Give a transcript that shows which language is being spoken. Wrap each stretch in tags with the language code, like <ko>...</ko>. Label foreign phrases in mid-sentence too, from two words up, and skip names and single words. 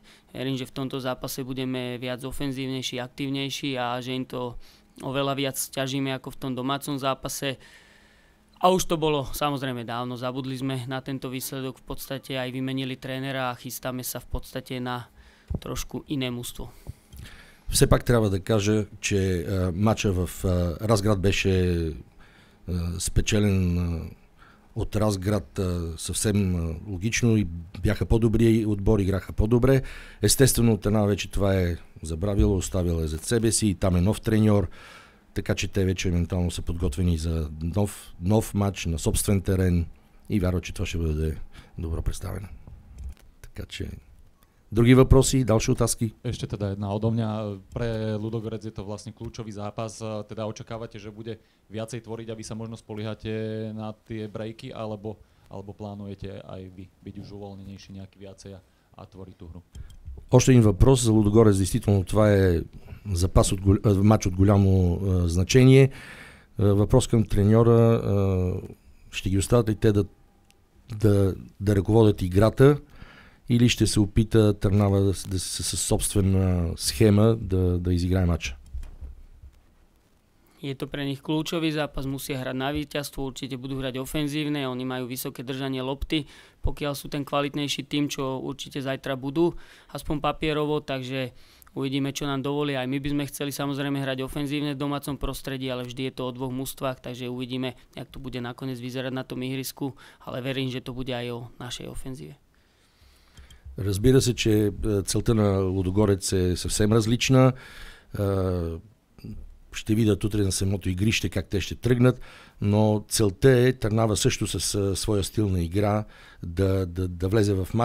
<sk>Verím, že v tomto zápase budeme viac ofenzívnejší, aktívnejší a že im to oveľa viac ťažíme ako v tom domácom zápase. A už to bolo samozrejme dávno. Zabudli sme na tento výsledok, v podstate aj vymenili trénera a chystáme sa v podstate na trošku iné mužstvo.</sk> <bg>Все пак трябва да кажа, че матча в Разград беше спечелен от Разград съвсем логично и бяха по-добри отбори, играха по-добре. Естествено, Търнава вече това е забравила, оставила е зад себе си и там е нов треньор, така че те вече ментално са подготвени за нов матч на собствен терен и вярвам, че това ще бъде добро представено. Така че... Drugi въпроси,</bg> <sk>ďalšie otázky? Ešte teda jedna odo mňa. Pre Ludogorec je to vlastne kľúčový zápas. Teda očakávate, že bude viacej tvoriť, aby sa možno spoliehate na tie breaky, alebo plánujete aj vy byť už uvoľnenejší nejaký viacej a tvoriť tú hru?</sk> <bg>Още един въпрос за Лудогорец. Действително това е матч от голямо значение. Въпрос към треньора. Ще ги оставят ли те да ръководят играта? Или ще се опита Търнава със собствена схема да изиграе матча?</bg> <sk>Je to pre nich kľúčový zápas, musia hrať na víťazstvo, určite budú hrať ofenzívne, oni majú vysoké držanie lopty, pokiaľ sú ten kvalitnejší tým, čo určite zajtra budú, aspoň papierovo, takže uvidíme, čo nám dovolia. Aj my by sme chceli samozrejme hrať ofenzívne v domácom prostredí, ale vždy je to o dvoch mužstvách, takže uvidíme, jak to bude nakoniec vyzerať na tom ihrisku, ale verím, že to bude aj o našej ofenzíve.</sk> <bg>Разбира се, че целта на Лудогорец е съвсем различна. Ще видят утре на самото игрище как те ще тръгнат, но целта е Търнава също с своя стил на игра да влезе в матча.</bg>